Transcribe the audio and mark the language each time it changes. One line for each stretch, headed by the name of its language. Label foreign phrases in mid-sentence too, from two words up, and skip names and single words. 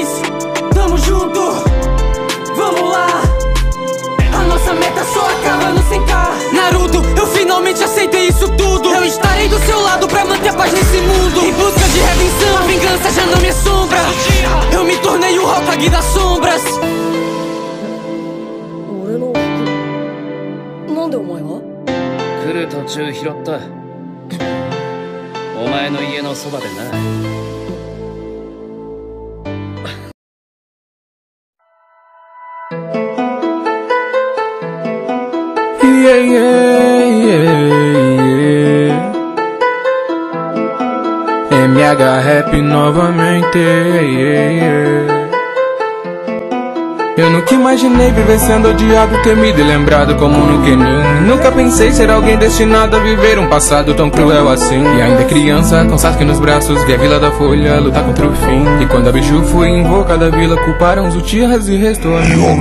Portuguese: Tamo junto, vamos lá. A nossa meta só acaba no 100K. Naruto, eu finalmente aceitei isso tudo. Eu estarei do seu lado pra manter a paz nesse mundo. Em busca de redenção, a vingança já não me assombra. Eu me tornei o Hokage das sombras.
Japanese: なんでお前が？来る途中拾った。お前の家のそばでな。
English: Yeah, yeah, yeah.
Portuguese: MH Rap novamente.
English: Yeah, yeah.
Portuguese: Eu nunca imaginei viver sendo odiado, temido e lembrado como no Kenin. Nunca pensei ser alguém destinado a viver um passado tão cruel assim. E ainda criança, com Sasuke nos braços, vi a Vila da Folha lutar contra o fim. E quando a Biju foi invocada a vila, culparam os Uchihas e restou a mim.